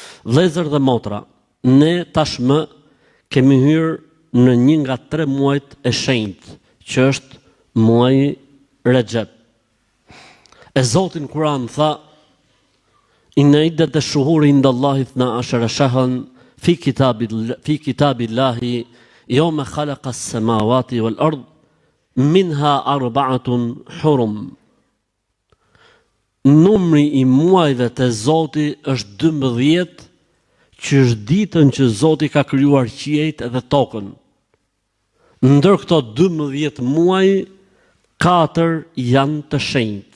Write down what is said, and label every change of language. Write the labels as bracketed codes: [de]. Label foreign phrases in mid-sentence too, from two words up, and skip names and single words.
[sq] Vëllezër dhe motra, ne tashmë kemi hyrë në një nga 3 muajt e shenjtë, që është muaji Rexhep. E Zoti në Kur'an tha: [ar] إن عدة الشهور عند الله 12 شهرا في كتاب الله يوم خلق السماوات والأرض منها 4 حرم. [sq] Numri i muajve të Zoti është 12, që është ditën që Zoti ka krijuar qiejt dhe tokën. Ndër këto 12 muaj, 4 janë të shenjtë.